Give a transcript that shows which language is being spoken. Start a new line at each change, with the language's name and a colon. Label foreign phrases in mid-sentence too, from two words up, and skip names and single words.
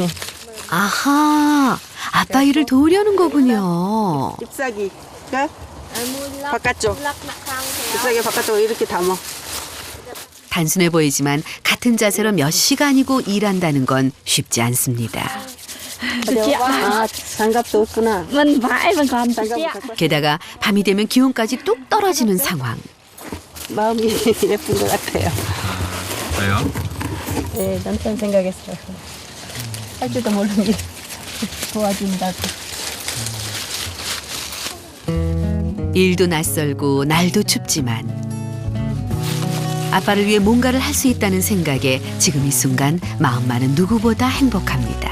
Korean: 아하, 아빠 일을 도우려는 거군요. 잎사귀가 바깥쪽. 잎사귀 바깥쪽으로 이렇게 담아. 단순해 보이지만 같은 자세로 몇 시간이고 일한다는 건 쉽지 않습니다. 아, 장갑도 없구나.
Vietnamese: Mình phải mình còn
Korean: 장갑 게다가 밤이 되면 기온까지 뚝 떨어지는 상황. 마음이 예쁜 것 같아요. 왜요? 네, 남편 생각했어요. 할 줄도 모르니 도와준다고. 일도 낯설고 날도 춥지만 아빠를 위해 뭔가를 할 수 있다는 생각에 지금 이 순간 마음만은 누구보다 행복합니다.